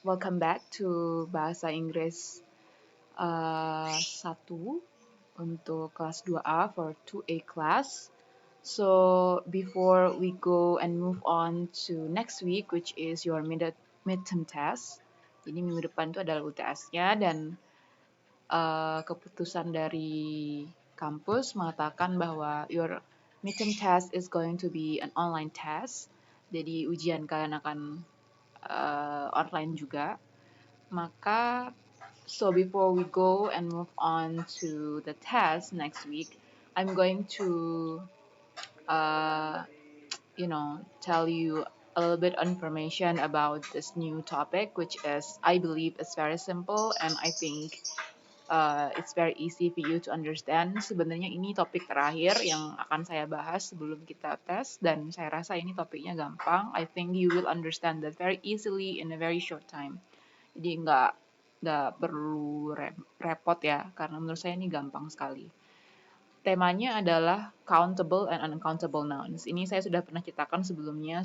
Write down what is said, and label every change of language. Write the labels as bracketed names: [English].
[English] Welcome back to Bahasa Inggris 1 [Indonesian] untuk kelas [English] 2A for 2A class. So before we go and move on to next week, which is your midterm test. [Indonesian] Jadi minggu depan itu adalah UTS-nya dan keputusan dari kampus mengatakan bahwa [English] your midterm test is going to be an online test. [Indonesian] Jadi ujian kalian akan online juga. [English] Maka, so before we go and move on to the test next week, I'm going to, tell you a little bit information about this new topic, which is, I believe, is very simple and I think it's very easy for you to understand. [Indonesian] Sebenarnya ini topik terakhir yang akan saya bahas sebelum kita tes dan saya rasa ini topiknya gampang. [English] I think you will understand that very easily in a very short time. [Indonesian] Jadi nggak perlu repot ya, karena menurut saya ini gampang sekali. Temanya adalah countable and uncountable nouns. Ini saya sudah pernah ceritakan sebelumnya.